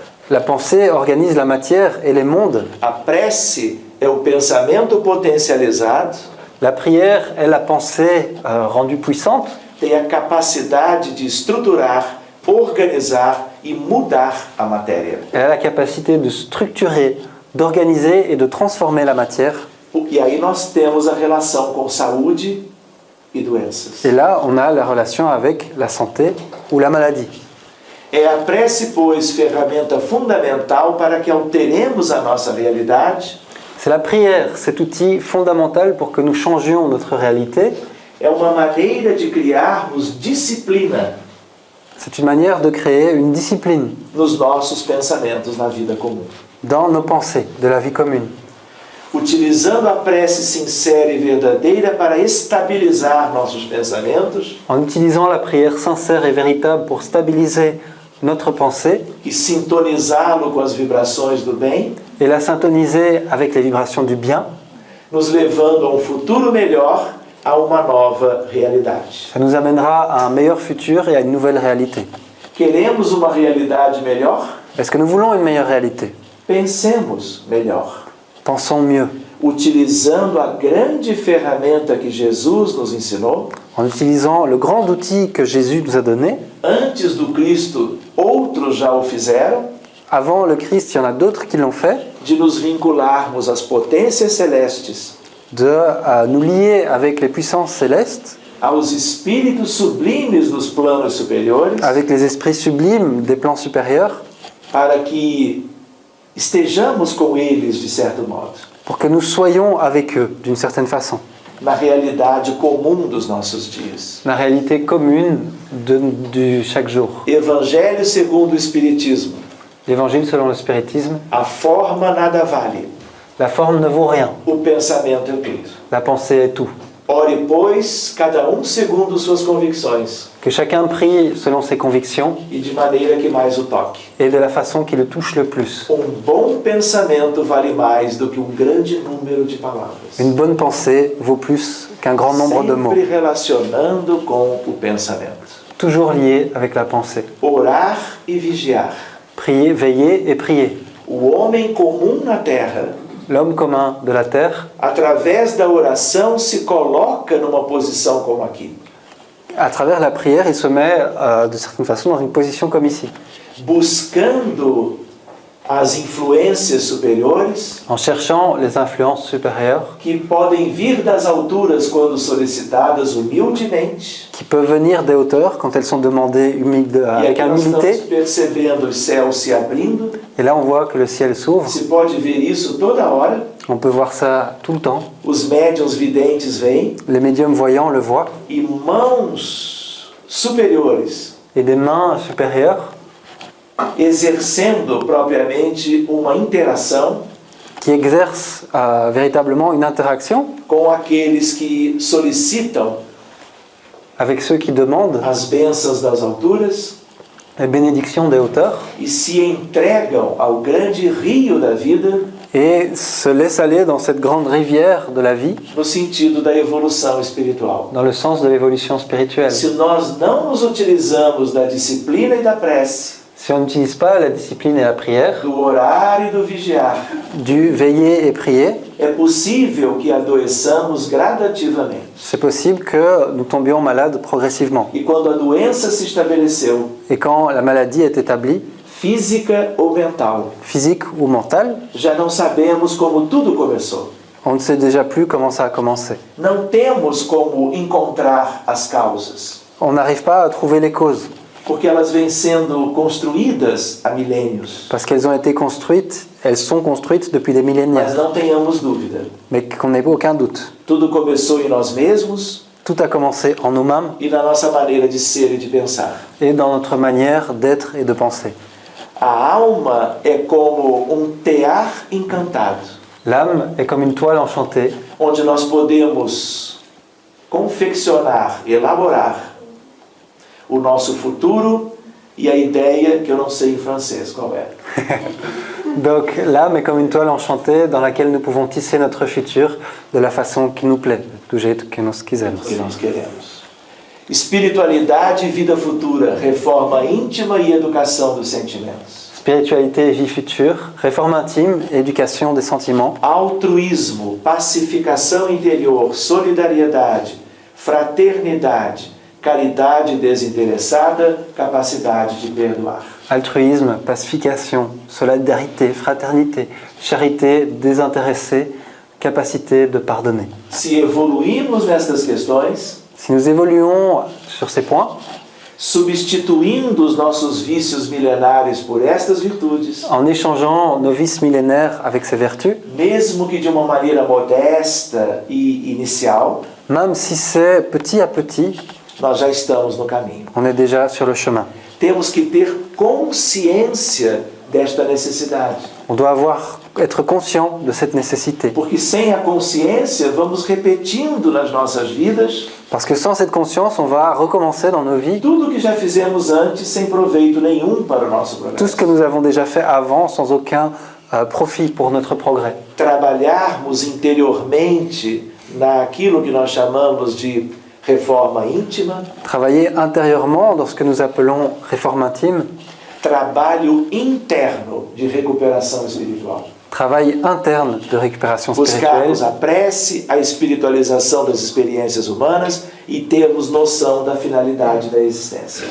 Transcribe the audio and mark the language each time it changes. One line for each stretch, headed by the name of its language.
French: La pensée organise la matière et les mondes.
Portuguese: A prece é o pensamento potencializado,
French: La prière est la pensée rendue puissante.
Portuguese: tem a capacidade de estruturar, organizar e mudar a matéria.
French: Elle a la capacité de structurer, d'organiser et de transformer la matière.
Portuguese: E aí nós temos a relação com saúde e doenças.
French: Et là, on a la relation avec la santé ou la maladie.
Portuguese: É a prece, pois, ferramenta fundamental para que alteremos a nossa realidade.
French: C'est la prière, cet outil fondamental pour que nous changions notre réalité.
Portuguese: É uma maneira de criarmos disciplina
French: C'est une manière de créer une discipline
Portuguese: nos nossos pensamentos na vida comum.
French: dans nos pensées de la vie commune.
Portuguese: Utilizando a prece sincera e verdadeira para estabilizar nossos pensamentos
French: En utilisant la prière sincère et véritable pour stabiliser notre pensée
Portuguese: e sintonizá-lo com as vibrações do bem,
French: et la syntoniser avec les vibrations du bien,
Portuguese: nos levando a um futuro melhor, a uma nova realidade.
French: ça nous amènera à un meilleur futur et à une nouvelle réalité.
Portuguese: Queremos uma realidade melhor?
French: Est-ce que nous voulons une meilleure réalité?
Portuguese: Pensemos melhor.
French: Pensons mieux,
Portuguese: Utilizando a grande ferramenta que Jesus nos ensinou.
French: en utilisant le grand outil que Jésus nous a donné.
Portuguese: Antes do Cristo, outros já o fizeram,
French: Avant le Christ, il y en a d'autres qui l'ont fait,
Portuguese: de nos vincularmos às potências celestes,
French: de nous lier avec les puissances célestes,
Portuguese: aos espíritos sublimes dos planos superiores,
French: avec les esprits sublimes des plans supérieurs,
Portuguese: para que estejamos com eles, de certo modo,
French: pour que nous soyons avec eux d'une certaine façon.
Portuguese: na realidade comum dos nossos dias.
French: La réalité commune de chaque jour.
Portuguese: Evangelho segundo o Espiritismo.
French: L'évangile selon le spiritisme,
Portuguese: A forma nada vale,
French: la forme ne vaut rien,
Portuguese: o pensamento é tudo.
French: la pensée est tout.
Portuguese: Ore, pois, cada um segundo suas convicções
French: Que chacun prie selon ses convictions
Portuguese: e de maneira que mais o toque.
French: et de la façon qui le touche le plus.
Portuguese: Bom pensamento vale mais do que grande número de palavras.
French: Une bonne pensée vaut plus qu'un grand nombre de mots.
Portuguese: Sempre relacionando com o pensamento.
French: Toujours lié avec la pensée.
Portuguese: Orar e vigiar.
French: Prier, veiller et prier.
Portuguese: O homem comum na terra,
French: L'homme commun de la terre,
Portuguese: através da oração, se coloca numa posição como aqui.
French: à travers la prière, il se met de certaine façon dans une position comme ici.
Portuguese: Buscando as influências superiores,
French: en cherchant les influences supérieures
Portuguese: que podem vir das alturas quando solicitadas humildemente,
French: qui peuvent venir des hauteurs quand elles sont demandées
Portuguese: e
French: avec
Portuguese: aqui nós estamos
French: humilité.
Portuguese: percebendo os céus se abrindo.
French: Et là, on voit que le ciel s'ouvre.
Portuguese: Se pode ver isso toda hora.
French: On peut voir ça tout le temps.
Portuguese: Os médiuns videntes vêm
French: Les médiums voyants le voient.
Portuguese: e mãos superiores
French: Et des mains supérieures
Portuguese: exercendo propriamente uma interação
French: qui exercent véritablement une interaction
Portuguese: com aqueles que solicitam
French: avec ceux qui demandent
Portuguese: as bênçãos das alturas
French: les bénédictions des hauteurs
Portuguese: e se entregam ao grande rio da vida
French: et se laissent aller dans cette grande rivière de la vie
Portuguese: no sentido da evolução espiritual.
French: dans le sens de l'évolution spirituelle.
Portuguese: Se nós não nos utilizamos da disciplina e da prece,
French: Si on n'utilise pas la discipline et la prière,
Portuguese: do orar e do vigiar,
French: du veiller et prier,
Portuguese: é possível que adoeçamos gradativamente.
French: c'est possible que nous tombions malades progressivement.
Portuguese: E quando a doença se estabeleceu,
French: Et quand la maladie est établie,
Portuguese: física ou mental,
French: physique ou mentale,
Portuguese: já não sabemos como tudo começou.
French: on ne sait déjà plus comment ça a commencé.
Portuguese: Não temos como encontrar as causas,
French: On n'arrive pas à trouver les causes,
Portuguese: porque elas vêm sendo construídas há milênios.
French: parce qu'elles ont été construites, elles sont construites depuis des
Portuguese: Mas
French: millénaires,
Portuguese: não tenhamos dúvida.
French: mais qu'on n'ait aucun doute.
Portuguese: Tudo começou em nós mesmos
French: Tout a commencé en nous-mêmes
Portuguese: e na nossa maneira de ser e de pensar.
French: et dans notre manière d'être et de penser.
Portuguese: A alma é como tear encantado,
French: L'âme est comme une toile enchantée,
Portuguese: onde nós podemos confeccionar, elaborar o nosso futuro e a ideia que eu não sei em francês qual é.
French: Donc l'âme est comme une toile enchantée dans laquelle nous pouvons tisser notre futur de la façon qui nous plaît,
Portuguese: do jeito que nós quisermos. Que nós queremos. Espiritualidade e vida futura, reforma íntima e educação dos sentimentos.
French: Spiritualité et vie future, réforme intime et éducation des sentiments,
Portuguese: Altruísmo, pacificação interior, solidariedade, fraternidade, caridade desinteressada, capacidade de perdoar.
French: altruisme, pacification, solidarité, fraternité, charité désintéressée, capacité de pardonner.
Portuguese: Se evoluirmos nestas questões,
French: Si nous évoluons sur ces points,
Portuguese: substituindo os nossos vícios milenares por estas virtudes,
French: en échangeant nos vices millénaires avec ces vertus,
Portuguese: mesmo que de uma maneira modesta e inicial,
French: même si c'est petit à petit,
Portuguese: nós já estamos no caminho.
French: on est déjà sur le chemin.
Portuguese: Temos que ter consciência desta necessidade,
French: On doit être conscient de cette nécessité.
Portuguese: porque sem a consciência vamos repetindo nas nossas vidas
French: Parce que sans cette conscience, on va recommencer dans nos vies
Portuguese: tudo que já fizemos antes sem proveito nenhum para o nosso
French: tout ce que
Portuguese: progresso.
French: nous avons déjà fait avant sans aucun profit pour notre progrès.
Portuguese: Trabalharmos interiormente naquilo que nós chamamos de reforma íntima,
French: Travailler intérieurement dans ce que nous appelons réforme intime,
Portuguese: trabalho interno de recuperação espiritual.
French: travail interne de récupération spirituelle,
Portuguese: Buscarmos a prece, a espiritualização das experiências humanas e termos noção da finalidade da existência.